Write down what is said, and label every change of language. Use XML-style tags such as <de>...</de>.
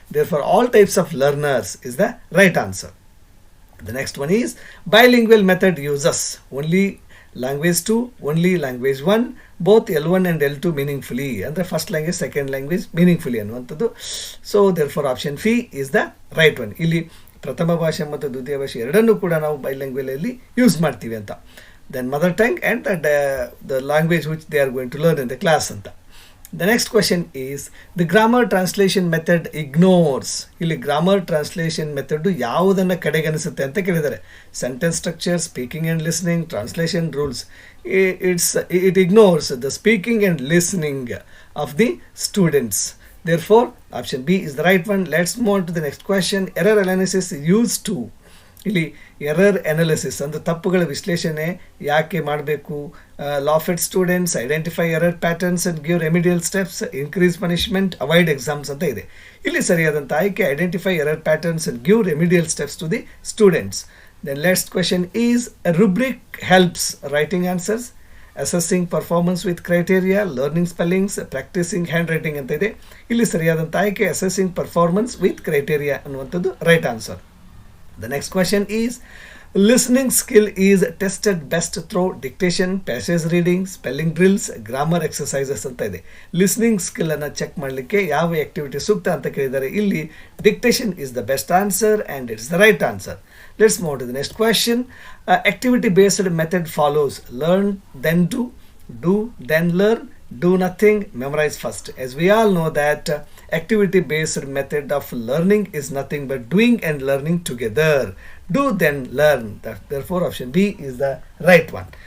<en>There for all types of learners is the right answer. The next one is bilingual method uses only language 2, only language 1, both L1 and L2 meaningfully,</en> <kn>ಅಂದರೆ</kn> <en>first language second language meaningfully</en> <kn>ಅನ್ನುವಂಥದ್ದು.</kn> <en>So there for option C is the right one.</en> <kn>ಇಲ್ಲಿ ಪ್ರಥಮ ಭಾಷೆ ಮತ್ತು ದ್ವಿತೀಯ ಭಾಷೆ ಎರಡನ್ನೂ ಕೂಡ ನಾವು ಬೈಲಿಂಗ್ವಲಲ್ಲಿ</kn> <en>use</en> <kn>ಮಾಡ್ತೀವಿ ಅಂತ.</kn> <en>Then mother tongue and the language which they are going to learn in the class</en> <kn>anta.</kn> <en>The next question is the grammar translation method ignores.</en> <kn>ಇಲ್ಲಿ</kn> <en>grammar translation method</en> <kn>ಯಾವುದನ್ನ ಕಡೆಗಣಿಸುತ್ತೆ ಅಂತ ಕೇಳಿದ್ದಾರೆ.</kn> <en>Sentence structure, speaking and listening, translation rules. It ignores the speaking and listening of the students. Therefore, option B is the right one. Let's move on to the next question. Error analysis used to.</en> <kn>ಇಲ್ಲಿ error analysis ಅಂದರೆ ತಪ್ಪುಗಳ ವಿಶ್ಲೇಷಣೆ ಯಾಕೆ ಮಾಡಬೇಕು,</kn> <en>laugh at students, identify error patterns and give remedial steps, increase punishment, avoid exams</en> <kn>ಅಂತ ಇದೆ. ಇಲ್ಲಿ ಸರಿಯಾದಂಥ ಆಯ್ಕೆ</kn> <en>Identify error patterns and give remedial steps to the students. Then next question is rubric helps writing answers, assessing performance with criteria, learning spellings, practising handwriting</en> <kn>ಅಂತ ಇದೆ. ಇಲ್ಲಿ ಸರಿಯಾದಂಥ ಆಯ್ಕೆ</kn> <en>assessing performance with criteria</en> <kn>ಅನ್ನುವಂಥದ್ದು</kn> <en>Right answer. The next question is listening skill is tested best through dictation, passage reading, spelling drills, grammar exercises</en> <kn>ಅಂತ ಇದೆ.</kn> <en>listening skill</en> <kn>ಅನ್ನು</kn> <en>check</en> <kn>ಮಾಡಲಿಕ್ಕೆ ಯಾವ ಆಕ್ಟಿವಿಟಿ ಸೂಕ್ತ ಅಂತ ಕೇಳಿದ್ದಾರೆ. ಇಲ್ಲಿ</kn> <en>Dictation is the best answer and it's the right answer. Let's move to the next question. Activity based method follows learn then do then learn, do nothing, memorize first. As we all know that activity based method of learning is nothing but doing and learning together. Do then learn. Therefore option B is the right one.</en>